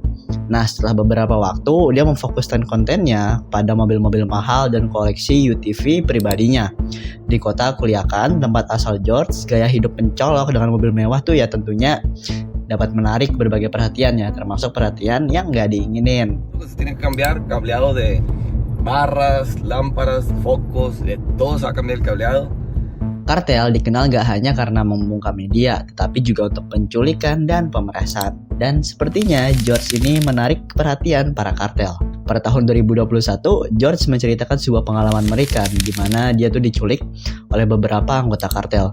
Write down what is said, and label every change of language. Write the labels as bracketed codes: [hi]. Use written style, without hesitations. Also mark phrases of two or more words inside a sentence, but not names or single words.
[id] Nah, setelah beberapa waktu, dia memfokuskan kontennya pada mobil-mobil mahal dan koleksi UTV pribadinya. Di kota Culiacan, tempat asal George, gaya hidup mencolok dengan mobil mewah tuh ya tentunya dapat menarik berbagai perhatian ya, termasuk perhatian yang nggak diinginin. [es] Se tiene que cambiar cableado de barras, lámparas, focos, de todo se va a cambiar el cableado. [id] Kartel dikenal gak hanya karena membungkam media, tetapi juga untuk penculikan dan pemerasan. Dan sepertinya George ini menarik perhatian para kartel. Pada tahun 2021, George menceritakan sebuah pengalaman mengerikan di mana dia tuh diculik oleh beberapa anggota kartel.